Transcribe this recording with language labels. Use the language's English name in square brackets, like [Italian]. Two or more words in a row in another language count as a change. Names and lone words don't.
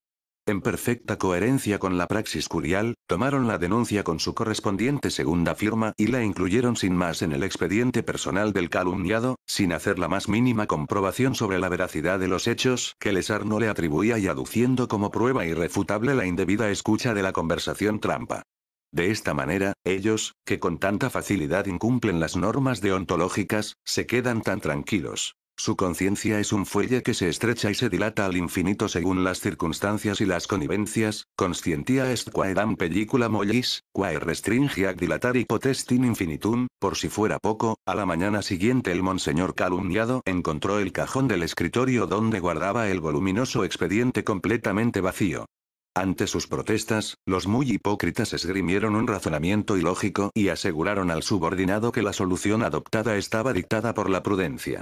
[Spanish] En perfecta coherencia con la praxis curial, tomaron la denuncia con su correspondiente segunda firma y la incluyeron sin más en el expediente personal del calumniado, sin hacer la más mínima comprobación sobre la veracidad de los hechos que Lesarno le atribuía y aduciendo como prueba irrefutable la indebida escucha de la conversación trampa. De esta manera, ellos, que con tanta facilidad incumplen las normas deontológicas, se quedan tan tranquilos. Su conciencia es un fuelle que se estrecha y se dilata al infinito según las circunstancias y las connivencias, [Latin] conscientia est quaedam pellicula mollis, quae restringiac dilatari potestin infinitum, [Spanish] por si fuera poco, a la mañana siguiente el monseñor calumniado encontró el cajón del escritorio donde guardaba el voluminoso expediente completamente vacío. Ante sus protestas, los muy hipócritas esgrimieron un razonamiento ilógico y aseguraron al subordinado que la solución adoptada estaba dictada por la prudencia.